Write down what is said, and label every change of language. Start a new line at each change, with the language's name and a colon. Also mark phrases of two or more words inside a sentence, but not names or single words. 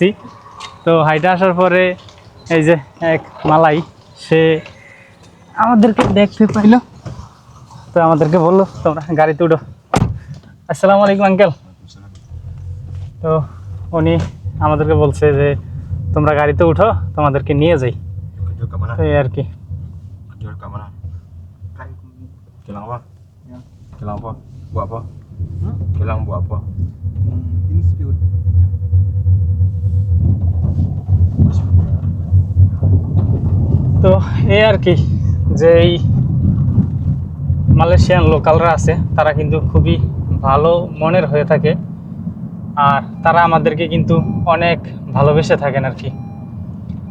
Bangla: তো হাইটা আসার পরে এই যে এক মালাই, সে আমাদেরকে দেখতে পাইল। তো আমাদেরকে বললো তোমরা গাড়িতে উঠো।
Arabic: السلام عليكم
Bangla: আঙ্কেল। তো উনি আমাদেরকে বলছে যে তোমরা গাড়িতে উঠো, তোমাদেরকে নিয়ে যাই। এই আর কি।
Malay: Kilang apa? Kilang apa? Buat apa? Kilang buat apa?
English: Dispute.
Bangla: তো এই আর কি, যে এই
English: Malaysian locals
Bangla: আছে তারা কিন্তু খুবই ভালো মনের হয়ে থাকে। আর তারা আমাদেরকে কিন্তু অনেক ভালোবেসে থাকেন আর কি।